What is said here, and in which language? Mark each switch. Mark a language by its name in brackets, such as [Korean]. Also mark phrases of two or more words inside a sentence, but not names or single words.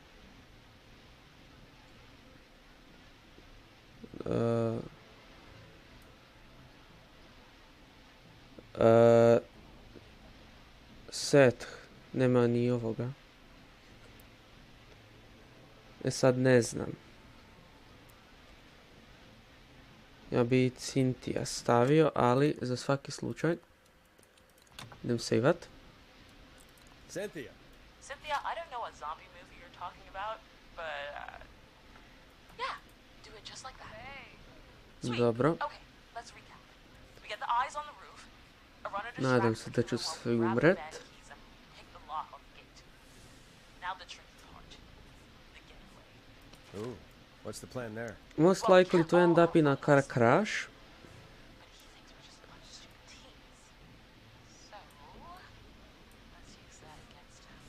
[Serbian] Seth. Nema ni ovoga. Sad ne znam. Ja bi Cynthia stavio, ali za svaki slučaj. Idem saveat. [English] Cynthia, I don't know what zombie movie you're talking about, but yeah, do it just like that. Sweet. [Serbian] Dobro. [English] Okay, let's recap. We get the eyes on the roof. A runner [Serbian] Nadam se da ću svi umret. [English] Now the tricky part. The getaway. ooh, what's the plan there? Most likely to end up in a car crash. But he thinks we're just a bunch of stupid teens. So, let's use that against him.